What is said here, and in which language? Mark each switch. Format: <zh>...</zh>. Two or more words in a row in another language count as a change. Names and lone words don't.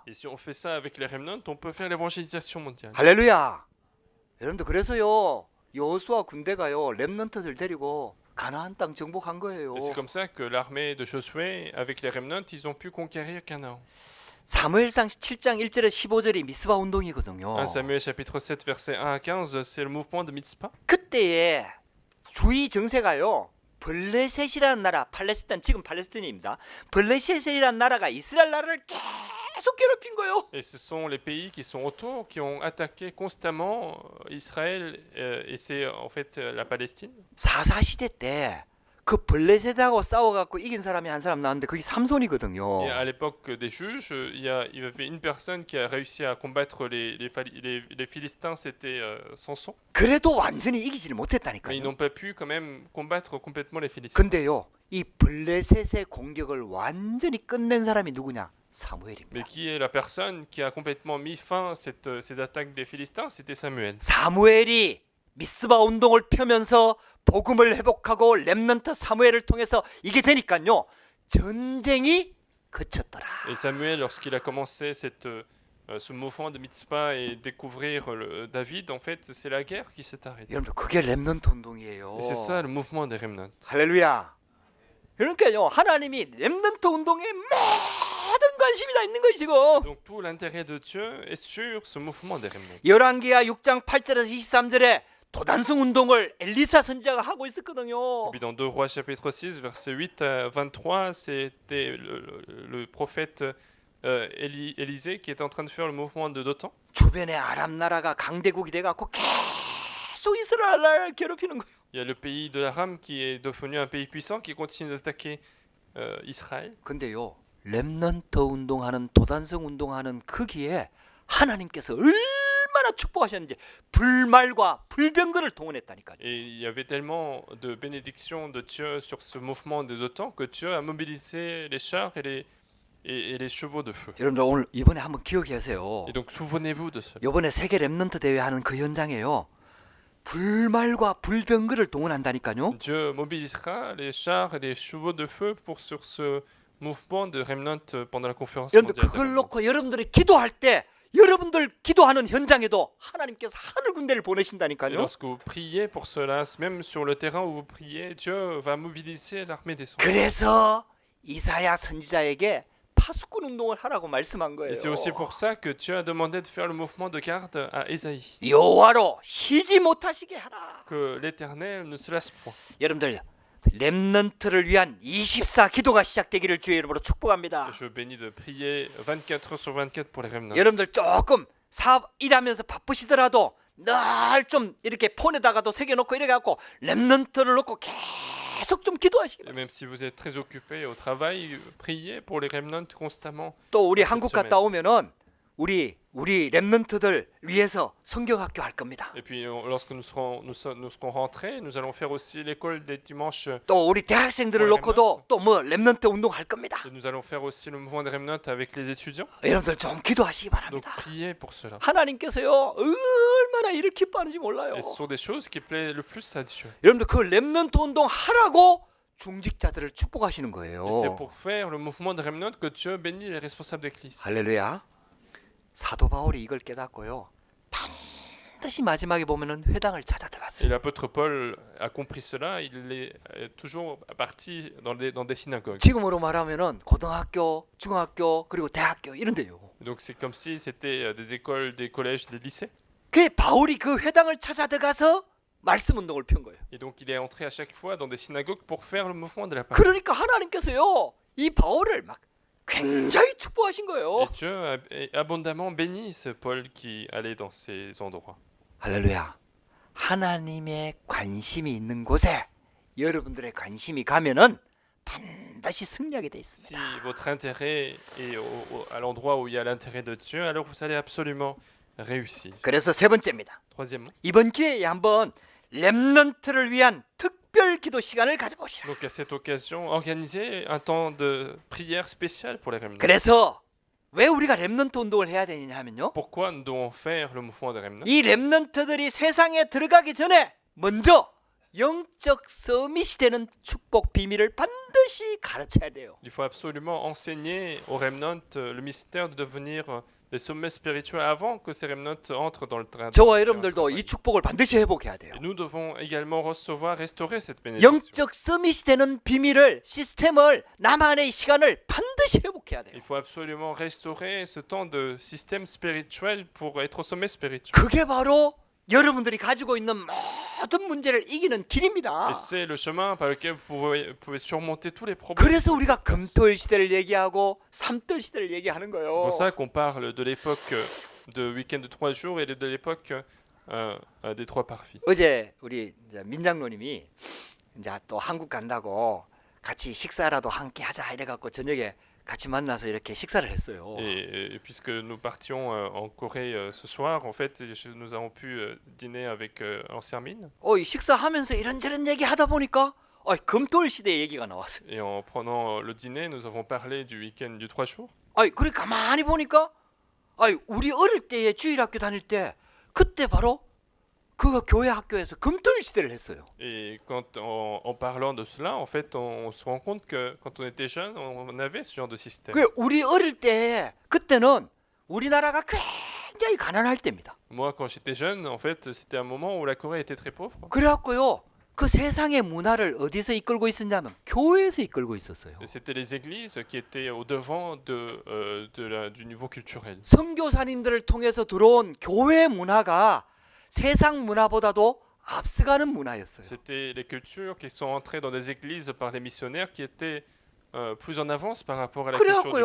<fr>Et si on fait ça avec les remnants, on peut faire l'évangélisation mondiale.</fr> <ko>할렐루야. 여러분들 그래서요 여호수아 군대가요 렘넌트들 데리고 가나안 땅 정복한 거예요.</ko> <fr>Et c'est comme ça que l'armée de Josué, avec les remnants, ils ont pu conquérir Canaan.</fr> <ko>사무엘상 7장 1절에 15절이 미스바 운동이거든요.</ko> <fr>1 Samuel chapitre 7 verset 1 à 15, c'est le mouvement de Mitzpah.</fr> <ko>그때에 주의 정세가요. 블레셋이라는 나라, 팔레스타인 지금 팔레스타인입니다. 블레셋이라는 나라가 이스라엘 나라를 계속 괴롭힌 거예요.</ko> <fr>Et ce sont les pays qui sont autour qui ont attaqué constamment Israël et c'est en fait la Palestine.</fr> <ko>사사 시대 때 그 블레셋하고 싸워갖고 이긴 사람이 한 사람 나왔는데 그게 삼손이거든요.</ko> <fr>Et à l'époque des juges, il y avait une personne qui a réussi à combattre les Philistins, c'était Samson.</fr> <ko>그래도 완전히 이기지를</ko> <fr>Mais ils</fr> <ko>못했다니까요.</ko> <fr>n'ont pas pu quand même combattre complètement les Philistins.</fr> <ko>근데요, 이 블레셋의 공격을 완전히 끝낸 사람이 누구냐?</ko> <fr>Mais</fr> <ko>사무엘입니다.</ko> <fr>qui est la personne qui a complètement mis fin à ces attaques des Philistins? C'était Samuel.</fr> <ko>사무엘이 미스바 운동을 펴면서 복음을 회복하고 렘넌트 사무엘을 통해서 이게 되니까요. 전쟁이 그쳤더라.</ko> <fr>Et Samuel, lorsqu'il a commencé ce mouvement de Mitzpah et découvrir David, en fait, c'est la guerre qui s'est arrêtée.</fr> <ko>여러분들 그게 렘넌트 운동이에요.</ko> <fr>Et c'est ça le mouvement des remnants.</fr> <ko>할렐루야. 그러니까요. 하나님이 렘넌트 운동에 모든 관심이 다 있는 거예요, 지금.</ko> <fr>Donc tout l'intérêt de Dieu est sur ce mouvement des remnants.</fr> <ko>열왕기하 6장 8절에서 23절에 도단성 운동을 엘리사 선지자가 하고 있었거든요.</ko> <fr>Et puis dans 2 Rois chapitre 6 verset 8 à 23, c'était le prophète Élisée qui était en train de faire le mouvement de Dothan.</fr> <ko>주변에 아람 나라가 강대국이 돼 갖고 계속 이스라엘을 괴롭히는 거예요.</ko> <fr>Il y a le pays de l'Aram qui est devenu un pays puissant qui continue d'attaquer Israël.</fr> <ko>근데요. 렘넌트 운동하는 도단성 운동하는 거기에 하나님께서 얼마나 축복하셨는지 불말과 불병거를 동원했다니까요.</ko> <fr>Et il y avait tellement de bénédictions de Dieu sur ce mouvement de Dothan que Dieu a mobilisé les chars et les chevaux de feu.</fr> <ko>여러분들 오늘 이번에 한번 기억하세요.</ko> <fr>Et donc souvenez-vous de ça.</fr> <ko>이번에 세계 렘넌트 대회 하는 그 현장에요. 불말과 불병거를 동원한다니까요.</ko> <fr>Dieu mobilisera les chars et les chevaux de feu sur ce mouvement de remnant pendant la conférence</fr> <ko>여러분들</ko> <fr>mondiale. des</fr> <ko>그걸</ko> <fr>remnants.</fr> <ko>놓고 여러분들이 기도할 때 여러분들 기도하는 현장에도 하나님께서 하늘 군대를</ko> <fr>Et</fr> <ko>보내신다니까요.</ko> <fr>lorsque vous priez pour cela, même sur le terrain où vous priez, Dieu va mobiliser l'armée des cieux.</fr> <ko>그래서 이사야 선지자에게 파수꾼 운동을 하라고 말씀한 거예요.</ko> <fr>Et c'est aussi pour ça que Dieu a demandé de faire le mouvement de garde à Ésaïe.</fr> <ko>여호와로 쉬지 못하시게 하라.</ko> <fr>Que l'Éternel ne se lasse point.</fr> <ko>여러분들 렘넌트를 위한 24 기도가 시작되기를 주의 이름으로 축복합니다.</ko> <fr>Je bénis de prier 24 heures sur 24 pour les remnants.</fr> <ko>여러분들 조금 일하면서 바쁘시더라도 늘 좀 이렇게 폰에다가도 새겨놓고 이래 갖고 렘넌트를 놓고 계속 좀 기도하시기</ko> <fr>Et</fr> <ko>바랍니다.</ko> <fr>même si vous êtes très occupé au travail, priez pour les remnants constamment.</fr> <ko>또 우리</ko> <fr>cette</fr> <ko>한국</ko> <fr>semaine.</fr> <ko>갔다 오면은 우리 렘넌트들 위해서 성경학교 할 겁니다.</ko> <fr>Et puis lorsque nous serons rentrés, nous allons faire aussi l'école des dimanches.</fr> <ko>또 우리 대학생들을 뭐 놓고도 또 뭐 렘넌트 운동 할 겁니다.</ko> <fr>Et nous allons faire aussi le mouvement des remnants avec les étudiants.</fr> <ko>여러분들 좀 기도하시기</ko> <fr>Donc</fr> <ko>바랍니다.</ko> <fr>priez pour cela.</fr> <ko>하나님께서요 얼마나 일을 기뻐하는지 몰라요.</ko> <fr>Et ce sont des choses qui plaisent le plus à Dieu.</fr> <ko>여러분들 그 렘넌트 운동 하라고 중직자들을 축복하시는 거예요.</ko> <fr>Et c'est pour faire le mouvement des remnants que Dieu bénit les responsables d'église.</fr> <ko>할렐루야. 사도 바울이 이걸 깨닫고요. 반드시 마지막에 보면은 회당을 찾아</ko> <fr>Et</fr> <ko>들어갔어요.</ko> <fr>l'apôtre Paul a compris cela. Il est toujours parti dans des synagogues.</fr> <ko>지금으로 말하면은 고등학교, 중학교 그리고 대학교 이런데요.</ko> <fr>Donc c'est comme si c'était des écoles, des collèges, des lycées.</fr> <ko>그 바울이 그 회당을 찾아 들어가서 말씀 운동을 편 거예요.</ko> <fr>Et donc il est entré à chaque fois dans des synagogues pour faire le mouvement de la parole.</fr> <ko>그러니까 하나님께서요 이 바울을 막 굉장히 축복하신 거예요.</ko> <fr>Et Dieu a abondamment béni ce Paul qui allait dans ces endroits.</fr> <ko>할렐루야. 하나님의 관심이 있는 곳에 여러분들의 관심이 가면은 반드시 승리하게 돼</ko> <fr>Si</fr> <ko>있습니다.</ko> <fr>votre intérêt est à l'endroit où il y a l'intérêt de Dieu, alors vous allez absolument réussir.</fr> <ko>그래서 세 번째입니다.</ko> <fr>Troisièmement,</fr> <ko>이번 기회에 한번 렘넌트를 위한 특별 기도 시간을 가져보시라.</ko> <fr>donc à cette occasion, organisez un temps de prière spécial pour les remnants.</fr> <ko>그래서 왜 우리가 렘넌트 운동을 해야 되느냐 하면요.</ko> <fr>Pourquoi nous devons faire le mouvement des remnants?</fr> <ko>이 렘넌트들이 세상에 들어가기 전에 먼저 영적 서밋이 되는 축복 비밀을 반드시 가르쳐야 돼요.</ko> <fr>Il faut absolument enseigner aux remnants le mystère de devenir les sommets spirituels avant que ces remnants entrent dans le train.</fr> <ko>저와 여러분들도 이 축복을 반드시 회복해야 돼요.</ko> <fr>Et nous devons également recevoir, restaurer cette bénédiction.</fr> <ko>영적 서밋이 되는 비밀을, 시스템을, 나만의 시간을 반드시 회복해야 돼요.</ko> <fr>Il faut absolument restaurer ce temps de système spirituel pour être au sommet spirituel.</fr> <ko>그게 바로 여러분들이 가지고 있는 모든 문제를 이기는 길입니다.</ko> <fr>Et c'est le chemin par lequel vous pouvez surmonter tous les problèmes.</fr> <ko>그래서 우리가 금토일 시대를 얘기하고 삼토일 시대를 얘기하는</ko> <fr>C'est</fr> <ko>거예요.</ko> <fr>pour ça qu'on parle de l'époque de week-end de 3 jours et de l'époque des 3 parvis.</fr> <ko>어제 우리 이제 민장로님이 이제 또 한국 간다고 같이 식사라도 함께 하자 이래갖고 저녁에 같이 만나서 이렇게 식사를 했어요.</ko> <fr>Et puisque nous partions en Corée ce soir, en fait, nous avons pu dîner avec l'ancien mine.</fr> <ko>이 식사하면서 이런저런 얘기하다 보니까 금토일 시대 얘기가 나왔어요.</ko> <fr>Et en prenant le dîner, nous avons parlé du week-end du 3 jours.</fr> <ko>그래 가만히 보니까 우리 어릴 때에 주일학교 다닐 때 그때 바로 그 교회 학교에서 금토일 시대를 했어요.</ko> <fr>Et quand en parlant de cela, en fait, on se rend compte que quand on était jeune, on avait ce genre de système.</fr> <ko>그 우리 어릴 때 그때는 우리나라가 굉장히 가난할 때입니다.</ko> <fr>Moi, quand j'étais jeune, en fait, c'était un moment où la Corée était très pauvre.</fr> <ko>그래갖고요 그 세상의 문화를 어디서 이끌고 있었냐면 교회에서 이끌고 있었어요.</ko> <fr>Et c'était les églises qui étaient au devant du niveau culturel.</fr> <ko>선교사님들을 통해서 들어온 교회 문화가 세상 문화보다도 앞서가는 문화였어요.</ko> <fr>C'était les cultures qui sont entrées dans des églises par les missionnaires qui étaient plus en avance par rapport à la culture du</fr>